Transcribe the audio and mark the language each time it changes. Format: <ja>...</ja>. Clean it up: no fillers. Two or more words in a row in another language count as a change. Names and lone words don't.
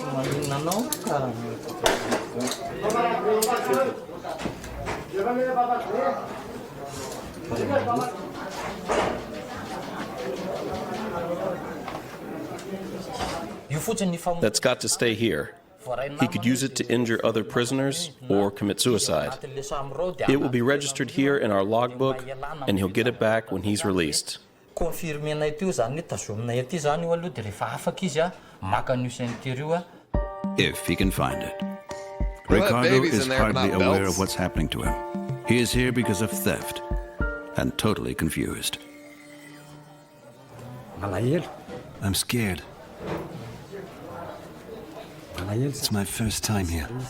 <en>That's got to stay here. He could use it to injure other prisoners or commit suicide. It will be registered here in our logbook, and he'll get it back when he's released.</en> <mg>Confirme-na ity zany hoe tazomina ety zany aloha dia rehefa afaka izy</mg> <en>If he can find it. Well, that Ricardo baby's is in there, but hardly not aware belts. of what's happening to him. He is here because of theft and totally confused. I'm scared. It's my first time here.</en>